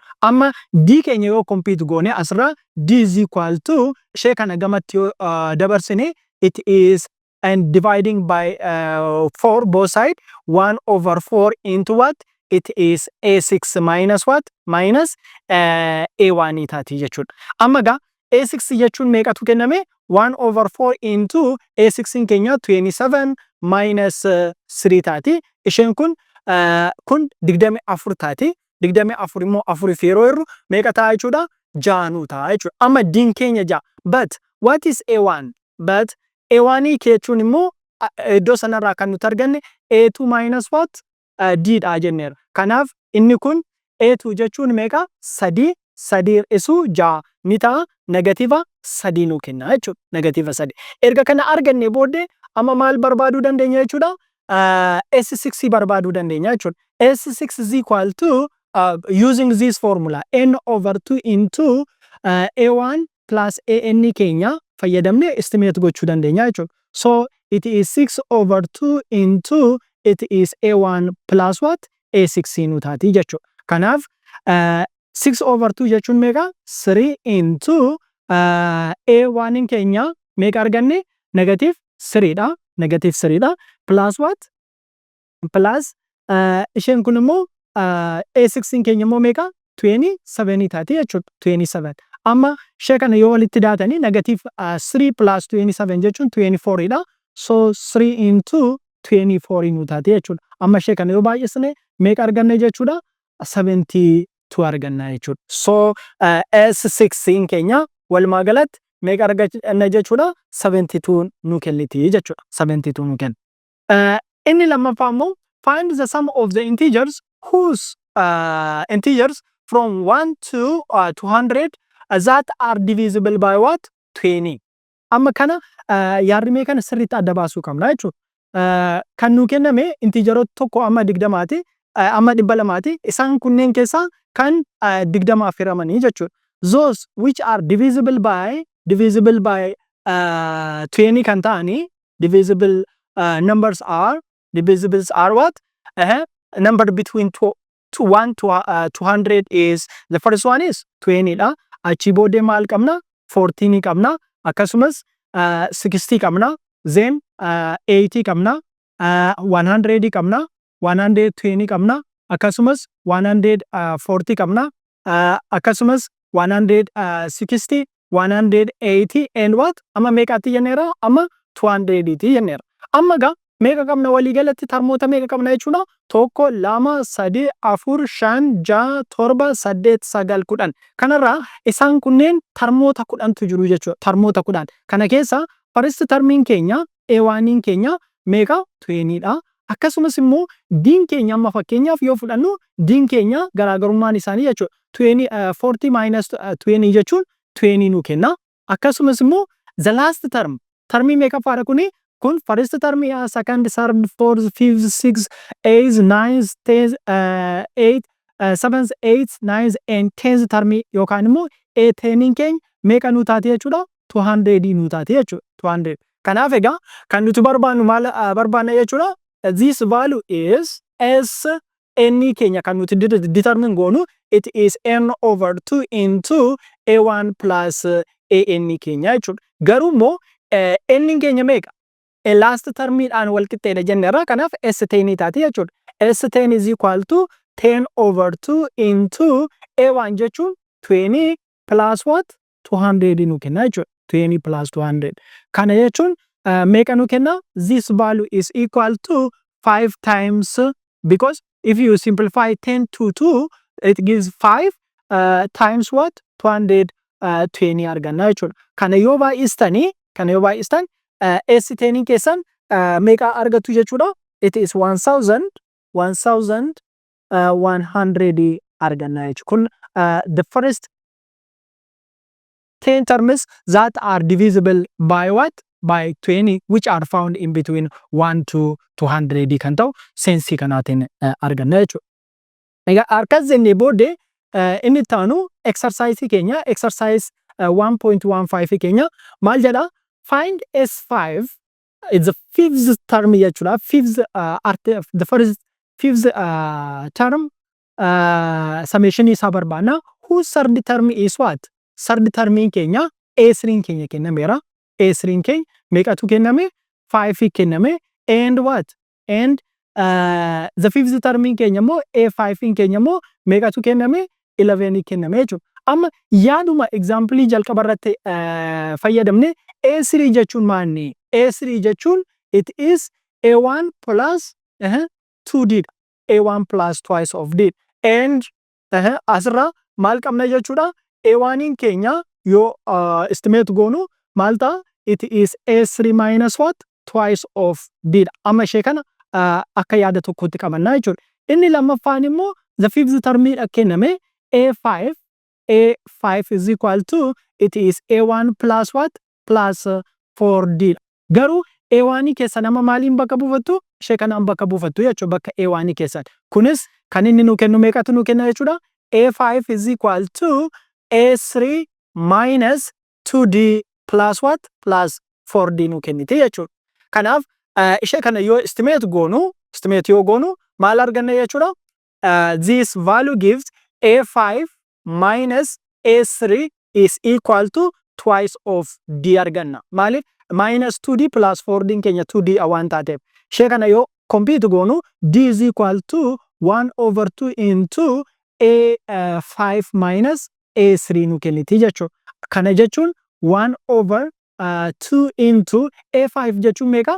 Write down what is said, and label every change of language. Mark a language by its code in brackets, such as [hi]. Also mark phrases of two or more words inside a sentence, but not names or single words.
[om] Amma d keenya yoo [en] compute [om] goone asirraa d [en] is equal to [om] ishee kana gamatti yoo dabarsine [en] it is and dividing by 4 both side 1 over 4 into what it is a6 minus what minus a1 [om] taati jechuudha. Amma gaa a6 jechuun meeqatu kenname [en] 1 over 4 into a16 [om] keenya 27 minus 3 taati. Isheen kun 24 taati. 24 immoo 4 fi yeroo irru meeqa ta'a jechuudha 6 ta'a jechuudha. Amma diin keenya 6 [en] but what is a1 but a1 [om] jechuun immoo iddoo sanarraa kan nuti arganne [en] a2 minus what d [om] dha jenneera. Kanaaf inni kun a2 jechuun meeqa 3 isu 6 ni ta'a negativa 3 nu kenna jechuudha. Negativa 3 erga kana arganne booddee amma maal barbaaduu dandeenya jechuudha. S6 barbaaduu dandeenya jechuudha. [en] S6 is equal to using this formula n over 2 into a1 plus an [om] keenya fayyadamne [en] estimate [om] gochuu dandeenya jechuudha. [en] So it is 6 over 2 into it is a1 plus what a16 [om] nu taati jechuudha. Kanaaf [en] 6 over 2 [om] jechuun meeqa [en] 3 into a1 [om] keenya meeqa arganne [en] negative 3 [om] dha [en] negative 3 [om] dha [en] plus what plus [om] isheen kun immoo a16 keenya immoo meeqa 27 taati jechuudha 27. Amma ishee kana yoo walitti daatanii [en] negative 3 plus 27 [om] jechuun 24 dha. [en] So 3 into 24 [om] nu taati jechuudha. Amma ishee kana yoo baay'isne meeqa arganne jechuudha 72 arganna jechuudha. So S16 keenya walumaa galatti meeqa arganna jechuudha 72 nu kenniti jechuudha. 72 nu kenna. Inni lammaffaa immoo [en] find the sum of the integers whose integers from 1 to 200 that are divisible by what 20. [om] Amma kana yaadrimee kana sirriitti adda baasuu qabna jechuudha. Kan nu kenname integeroota tokko amma 20ti amma 200ti. Isaan kunneen keessaa kan 20 firamanii jechuudha. [en] Those which are divisible by 20 [om] kan ta'anii [en] divisible numbers are what? Number between 1 to 200 is the first one is 20 dha. [om] Achi boodee maal qabna? 14 qabna. Akkasumas 60 qabna. Then 80 qabna. 100 qabna. 120 qabna. Akkasumas 140 qabna. Akkasumas 160, 180 [en] and what? [om] Amma meeqatti jenneera? Amma 200 ti jenneera. Amma ga meeqa qabna walii galatti tarmoota meeqa qabna jechuudha? 1, 2, 3, 4, 5, 6, 7, 8, 9, 10. Kanarraa isaan kunneen tarmoota 10tu jiru jechuudha. Tarmoota 10. Kana keessa first termiin keenya A1 keenya meeqa? 20 dha. Akkasumas immoo diin keenya amma fakkeenyaaf yoo fudhannu diin keenya garaagarummaan isaanii jechuudha. 40 minus 20 jechuun 20 nu kenna. Akkasumas immoo [en] the last term [om] termii meeqa faadha kuni? [en] Kun first term, second, third, fourth, fifth, sixth, eighth, ninth, 10th, 8th, 7th, 8th, 9th and 10th [om] termii yookaan immoo A10 keenya meeqa nu taate jechuudha? 200 nu taate jechuudha. 200. Kanaaf egaa kan nuti barbaannu maal barbaanna jechuudha? [en] This value is S n [om] keenya kan nuti [en] determine goonu it is n over 2 into A1 plus AN [om] keenya jechuudha. Garuu immoo n keenya meeqa? Last termiidhaan wal qixxeedha jenneerra. Kanaaf S10 taate jechuudha. [en] S10 is equal to 10 over 2 into A1 jechuun 20 plus what? [om] 200 nu kenna jechuudha. 20 plus 200. Kana jechuun meeqa nu kenna? [en] This value is equal to 5 times, because if you simplify 10 to 2, it gives 5 times what? [om] 220 arganna jechuudha. Kana yoo baay'istanii S10 keessan meeqa argattu jechuudha? [en] It is [om] 1100 arganna jechuudha. [en] Kun the first 10 terms that are divisible by what? By 20, which are found in between 1 to 200 [om] kan ta'u sensii kanaatiin arganna jechuudha. Egaa akkas jennee booddee inni taanu exercise keenya exercise 1.15 keenya maal jedha? [en] Find S5 is the fifth term jechuudha. The first fifth term summation [om] isaa barbaanna. [en] Whose third term is what? Third term [om] keenya A3 keenya kennameera. A3 keenya meeqatu kenname? 5 kenname. [en] And what? And the fifth term [om] keenya immoo A5 keenya immoo meeqatu kenname? 11 kenname jechuudha. Amma yaaduma example jalqaba irratti fayyadamne A3 jechuun maanni? [en] A3 jechuun it is A1 plus 2D. A1 plus twice of D. [om] And asirra maal qabna jechuudha? A1 keenya yoo estimate goonu maal ta'a? [en] It is A3 minus what? Twice of D. [om] Amma ishee kana akka yaada tokkotti qabanna jechuudha. Inni lammaffaan immoo [en] the fifth [om] termiidha kenname [en] A5 is equal to it is A1 plus what? Plus 4D. [om] Garuu A1 keessa nama maaliin bakka buufattu? Ishee kanaan bakka buufattu jechuudha bakka A1 keessan. Kunis kan inni nu kennu meeqatu nu kenna jechuudha? [en] A5 is equal to A3 minus 2D plus what? Plus 4D [om] nu kennite jechuudha. Kanaaf ishee kana yoo estimate yoo goonu maal arganna jechuudha? [en] This value gives A5 minus A3 is equal to twice of D arganna. [om] Maaliif? [en] Minus 2D plus 4D [om] keenya 2D waan taateef. Ishee kana yoo compute goonu [en] D is equal to 1 over 2 into A5 minus A3 [om] nu kenniti jechuudha. Kana jechuun [en] 1 over 2 into A5 [om] jechuun meeqa?